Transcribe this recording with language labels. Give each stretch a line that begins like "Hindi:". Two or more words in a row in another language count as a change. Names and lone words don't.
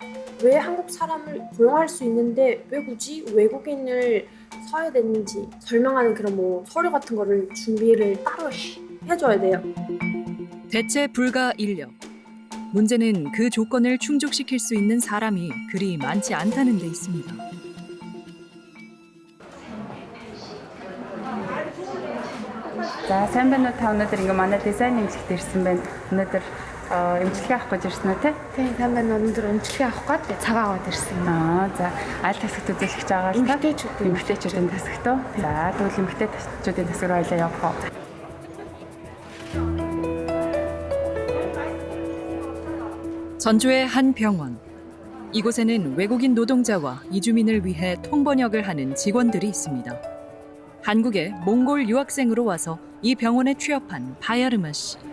Korean: 왜 한국 사람을 고용할 수 있는데 왜 굳이 외국인을 써야 되는지 설명하는 그런 뭐 서류 같은 거를 준비를 따로 해줘야 돼요. 대체 불가 인력. 문제는 그 조건을 충족시킬 수 있는 사람이 그리 많지 않다는 데 있습니다.
Mongolian: За сайн байна уу та өнөөдөр ингээ манай дизайн эмчилт ирсэн байна. Өнөөдөр эмчилгээ авах гэж ирсэн үү те? Тийм, сайн байна. Өнөөдөр эмчилгээ авах гээд цагаа аваад ирсэн. За аль тасагт үзүүлэх гэж байгаа л та? Эмэгтэйчүүдийн тасагт уу? За тэгвэл эмэгтэйчүүдийн тасаг руу ойлоо явах уу?
Korean: 전주의 한 병원. 이곳에는 외국인 노동자와 이주민을 위해 통번역을 하는 직원들이 있습니다. 한국에 몽골 유학생으로 와서 이 병원에 취업한 바야르마 씨.